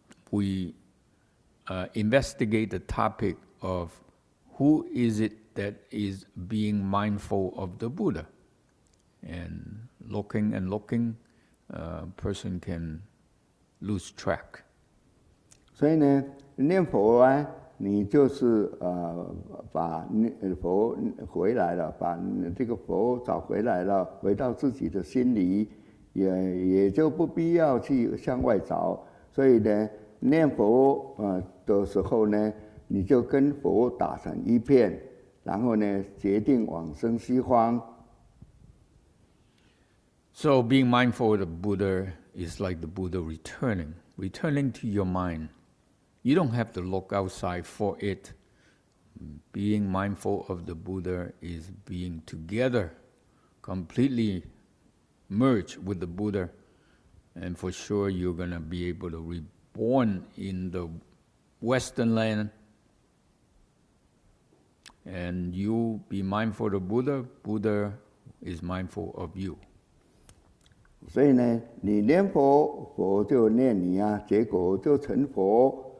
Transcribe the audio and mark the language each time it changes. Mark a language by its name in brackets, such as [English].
[English] We investigate the topic of who is it that is being mindful of the Buddha. And looking, a person can lose track. [Chinese] 所以呢，念佛啊，你就是把佛回来了，把这个佛找回来了，回到自己的心里，也就不必要去向外找。所以呢，念佛的时候呢，你就跟佛打成一片，然后呢，决定往生西方。 [English] So being mindful of the Buddha is like the Buddha returning to your mind. You don't have to look outside for it. Being mindful of the Buddha is being together completely merge with the Buddha, and for sure you're going to be able to reborn in the Western land, and you be mindful of Buddha, Buddha is mindful of you. [Chinese] 所以呢，你念佛，佛就念你啊，结果就成佛。